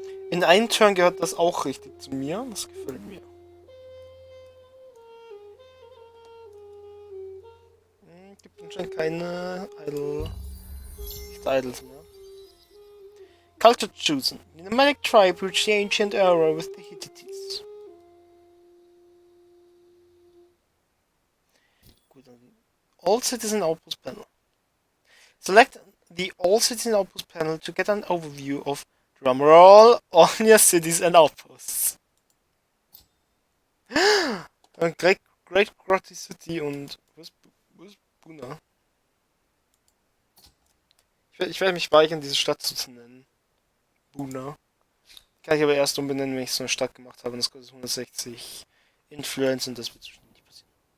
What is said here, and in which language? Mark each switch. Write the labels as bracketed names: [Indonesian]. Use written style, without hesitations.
[German] In einem Turn gehört das auch richtig zu mir. Das gefällt mir. Gibt anscheinend keine Idols mehr. [English] Culture chosen. The nomadic tribe reached the ancient era with the Hittites. [German] Gut, dann [English] All Citizen Outpost Panel. Select the All Citizen Outpost panel to get an overview of drumroll on your cities and outposts. [German] Great Grotti City und wo ist Buna? Ich werde mich weigern, diese Stadt zu nennen. Buna. Kann ich aber erst umbenennen, wenn ich so eine Stadt gemacht habe. Und das kostet 160 Influence und das wird so schnell nicht passieren.